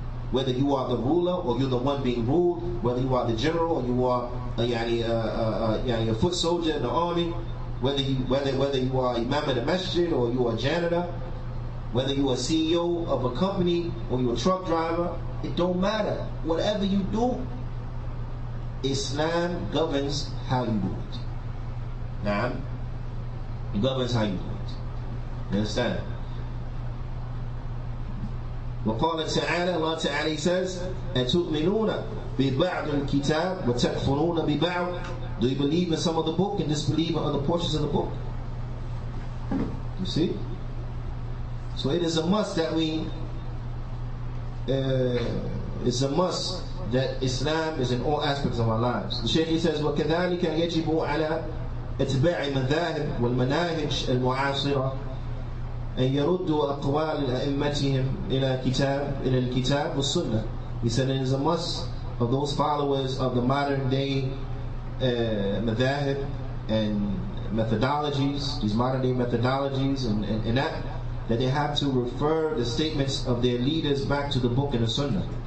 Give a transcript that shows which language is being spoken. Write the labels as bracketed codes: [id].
[en] Whether you are the ruler or you're the one being ruled, whether you are the general or you are a foot soldier in the army, whether you are Imam of the Masjid or you are a janitor, whether you are a CEO of a company or you're a truck driver, it don't matter. Whatever you do, Islam governs how you do it. Now, it governs how you do it. You understand? [ar] وقال تعالى, [en] Allah Ta'ala says, [ar] أَتُؤْمِنُونَ بِبَعْضِ الْكِتَابِ وَتَكْفُرُونَ بِبَعْضِ. [en] Do you believe in some of the book and disbelieve in other portions of the book? You see? So it is a must that it's a must that Islam is in all aspects of our lives. The Shaykh says, [ar] وَكَذَلِكَ يَجِبُ عَلَى اتباع المذاهب والمناهج المعاصرة أن يردوا أقوال أئمتهم إلى الكتاب والسنة. [en] He said it is a must of those followers of the modern day madhahib and methodologies, these modern day methodologies, and that they have to refer the statements of their leaders back to the book and the sunnah.